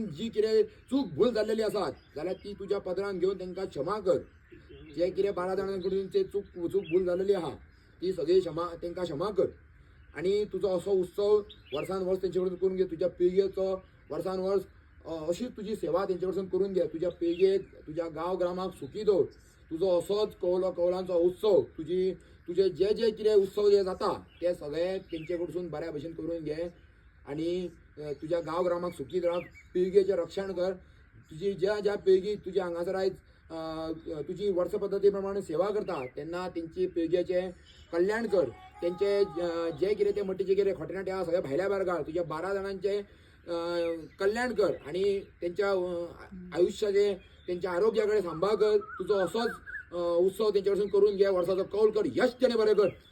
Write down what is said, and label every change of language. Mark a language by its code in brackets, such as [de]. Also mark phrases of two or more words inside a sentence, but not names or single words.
[kok] जी किरे चूक भूल झालेली असतात जाल्यार ती तुझ्या पदरान घेऊन त्यांना क्षमा कर, जे किरे 12 जणांकडून ते चूक भूल झालेली आहा ती सगळी त्यांना क्षमा कर, आणि तुझा असो उत्सव वर्सान वर्ष त्यांच्याकडून करून घे, तुझ्या पिळगेचो वर्सान वर्ष अशी तुझी सेवा त्यांच्याकडून करून घे, तुझ्या पिळगेक तुझ्या गाव ग्रामाक सुखी दवर, तुझो असोच कौलांचो उत्सव तुझे जे जे कितें उत्सव जे जाता ते सगळे तेंचेकडसून बऱ्या भशेन करून घे, आणि तुझ्या गाव ग्रामाक सुखी राव, पिळगेचें रक्षण कर, तुझी ज्या पिळगी तुझ्या हांगासर आयज तुझी वर्ष पद्धती प्रमाणे सेवा करता तेन्ना तेंची पिळगेचें कल्याण कर, तेंचे जे कितें ते मट्टीचे कितें खोटेनाटे आहा सगळे भायल्या भायर घाल, तुझ्या 12 जणांचे कल्याण कर, आणि त्यांच्या आयुष्याचे त्यांच्या आरोग्याकडे सांभाळ कर, तुझो असोच उत्सव त्यांच्याकडसून करून घे, वर्षाचो कौल कर, यश त्याने बरें कर.